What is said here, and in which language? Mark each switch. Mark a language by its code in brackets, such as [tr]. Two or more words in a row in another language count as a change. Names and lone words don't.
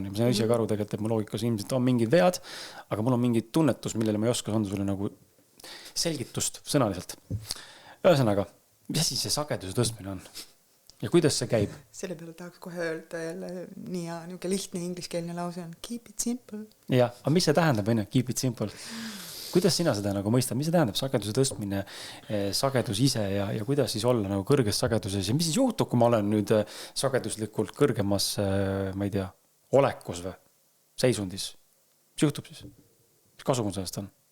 [et] Ja ma sain ise ka aru tegelikult, et mu loogikas ilmselt on mingid vead, aga mul on mingi tunnetus, millele ma ei oska anda sulle nagu selgitust sõnaliselt. Ühesõnaga, mis asi see sageduse tõstmine on? Ja kuidas see käib? Selle peale tahaks kohe öelda jälle nii ja niuke lihtne ingliskeelne lause on [en] keep it simple. [et] Ja, aga mis see tähendab, [en] keep it simple? [et] Kuidas sina seda nagu mõistad? Mis see tähendab sageduse tõstmine, sagedus ise ja kuidas siis olla nagu kõrges sageduses? Ja mis siis juhtub, kui ma olen nüüd sageduslikult kõrgemas, ma ei tea, olekus või seisundis? Mis juhtub siis? Mis kasu mul sellest on?